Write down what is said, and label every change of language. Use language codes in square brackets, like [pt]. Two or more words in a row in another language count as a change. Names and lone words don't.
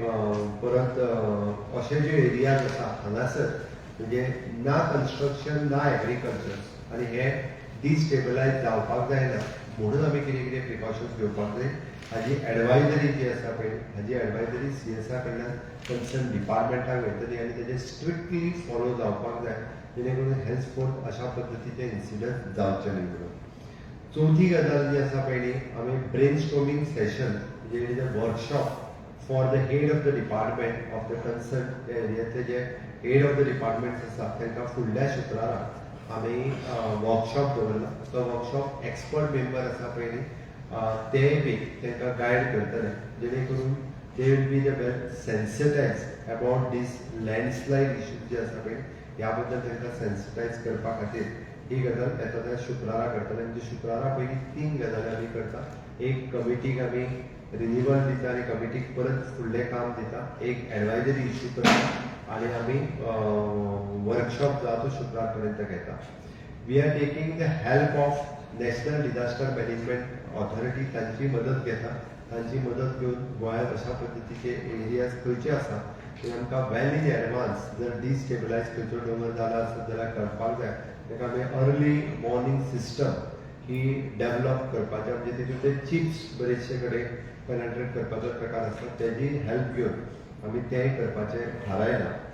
[kok] परत असे जे एरियाज आसा हांगासर म्हणजे ना कन्स्ट्रक्शन ना एग्रीकल्चर आणि हे डिस्टेबलायज जावपाक जायना म्हणून आमी कितें कितें प्रिकॉशन्स घेवपाक जाय हाजी एडवायजरी जी आसा पळय हाजी एडवायजरी CSA कडल्यान कन्सर्न डिपार्टमेंटाक वयतली आणि तेजे [en] strictly follow [kok] जावपाक जाय जेणे करून हेल्सफोर्थ अशा पद्दतीचे इन्सिडंट जावचे न्ही म्हणून. चवथी गजाल जी आसा पयली आमी [en] brainstorming session [kok] म्हणजे [en] workshop for the head of the department of the concerned [kok] एरियाचे जे [en] head of the departments [kok] आसा तांकां फुडल्या शुक्रारा आमी वर्कशॉप दवरला. तो वर्कशॉप [en] expert member [kok] आसा पयली ते बी तांकां गायड करतले जेणे करून [en] they will be the well sensitise about these landslide issues [kok] जे आसा पळय ह्या बद्दल तांकां सेन्सिटायज करपा खातीर ही गजाल येता त्या शुक्रारा करतले. म्हणजे शुक्रारा पयली 3 गजाली आमी करता. एक कमिटीक आमी रिन्युअल दिता आणि कमिटीक परत फुडलें काम दिता, एक [en] advisory issue [kok] करता आणि आमी वर्कशॉप जो तो शुक्रार पर्यंत घेता. [en] we are taking the help of National Disaster Management Authority, [kok] तांची मदत घेता. तांची मदत घेवन गोंयांत अशा पद्दतीचे एरियाज खंयचे आसा ते आमकां [en] well in advance [kok] जर डिस्टेबलायज खंयचो डोंगर जाला आसत जाल्यार कळपाक जाय. ताका आमी [en] early warning system [kok] ही डेव्हलप करपाचें म्हणजे तितून ते चिप्स बरेचशे कडेन पेनेट्रेट करपाचो प्रकार आसा तेजी हेल्प घेवन आमी तेंय करपाचें थारायलां.